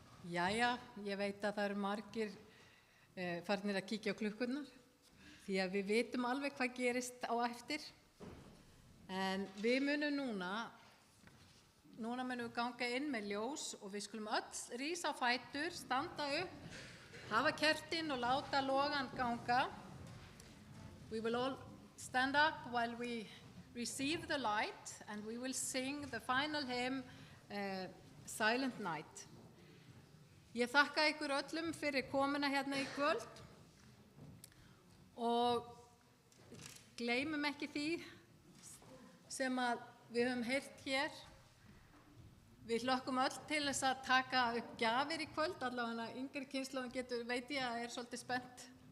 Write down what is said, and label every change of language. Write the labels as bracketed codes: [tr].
[is] Jæja, ég veit að það eru margir farnir að kíkja á klukkurnar því að við vitum alveg hvað gerist á eftir. En við munum núna munum við ganga inn með ljós og við skulum öll rísa á fætur, standa upp, hafa kertin og láta logan ganga. [en] We will all stand up while we receive the light and we will sing the final hymn, Silent Night. [is] Ég þakka ykkur öllum fyrir komuna hérna í kvöld og gleymum ekki því sem að við höfum heyrt hér. Við hlökkum öll til þess að taka upp gjafir í kvöld, allavega yngri kynslóðin veit ég að er svolítið spennt.